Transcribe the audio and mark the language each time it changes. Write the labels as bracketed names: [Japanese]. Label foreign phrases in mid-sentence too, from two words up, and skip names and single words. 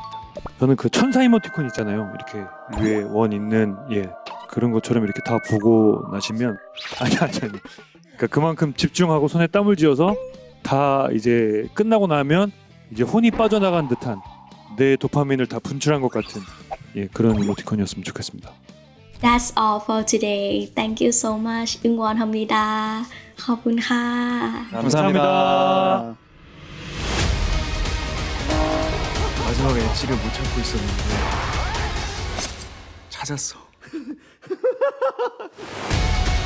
[Korean] 저는 그 천사 이모티콘 있잖아요. 이렇게 위에 원 있는 그런 것처럼 이렇게 다 보고 나시면 아니. 그러니까 그만큼 집중하고 손에 땀을 쥐어서 다 이제 끝나고 나면 이제 혼이 빠져나간 듯한 내 도파민을 다 분출한 것 같은 그런 이모티콘이었으면 좋겠습니다. [English] That's all for today. Thank you so much. [Korean] 응원합니다. [Thai] ขอบคุณค่ะ [Korean] 감사합니다. 마지막에 엣지를 못 찾고 있었는데 찾았어.